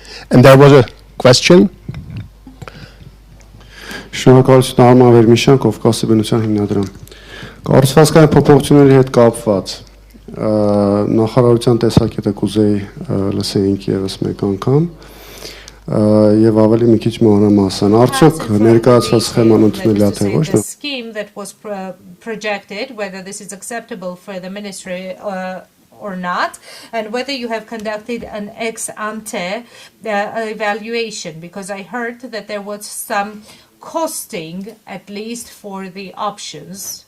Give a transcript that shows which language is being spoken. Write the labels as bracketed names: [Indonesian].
[English] And there was a question. [Armenian] Շնորհակալություն Արման Վերմիշյան, Կովկասի բնության հիմնադրամ։ Կառուցվածքային փոփոխությունների հետ կապված նախարարության տեսակետը կուզեի լսեինք եւս մեկ անգամ եւ ավելի մի քիչ մանրամասն արդյոք ներկայացված սխեման ընդունելի է թե ոչ [English] the scheme that was projected, whether this is acceptable for the ministry or not, and whether you have conducted an ex ante evaluation, because I heard that there was some costing, at least for the options.